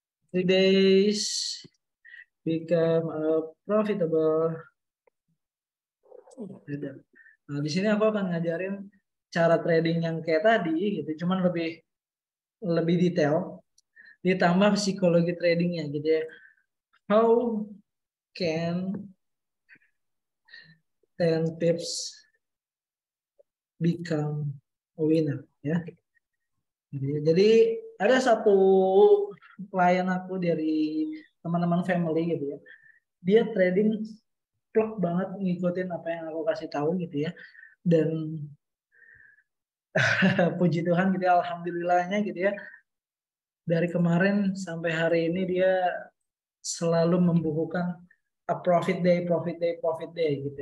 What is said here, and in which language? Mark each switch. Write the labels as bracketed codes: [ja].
[en] 3 days become a profitable trader. [id] Nah, di sini aku akan ngajarin cara trading yang kayak tadi gitu, cuman lebih lebih detail, ditambah psikologi tradingnya gitu ya. [en] How can 10 pips become a winner ya. [id] Jadi ada satu klien aku dari teman-teman family gitu ya. Dia trading plek banget ngikutin apa yang aku kasih tahu gitu ya. Dan Puji Tuhan gitu ya, alhamdulillahnya gitu ya. Dari kemarin sampai hari ini dia selalu membukukan [en] a profit day, profit day, [id] profit day gitu.